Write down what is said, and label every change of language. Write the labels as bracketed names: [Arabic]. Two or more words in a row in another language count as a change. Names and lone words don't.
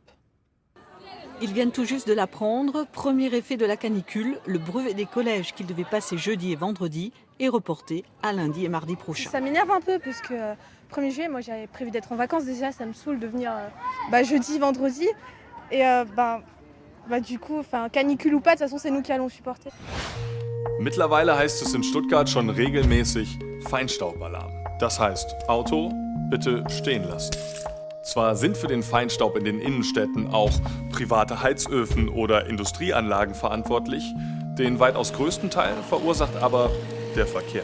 [French] Ils viennent tout juste de l'apprendre. Premier effet de la canicule, le brevet des collèges qu'ils devaient passer jeudi et vendredi est reporté à lundi et mardi prochain. Ça m'énerve un peu parce que 1er juillet, moi j'avais prévu d'être en vacances déjà, ça me saoule de venir jeudi, vendredi. Et du coup, canicule ou pas, de toute façon c'est nous qui allons supporter. [German] Mittlerweile heißt es in Stuttgart schon regelmäßig Feinstaubalarm. Das heißt, Auto bitte stehen lassen. Zwar sind für den Feinstaub in den Innenstädten auch private Heizöfen oder Industrieanlagen verantwortlich, den weitaus größten Teil verursacht aber der Verkehr.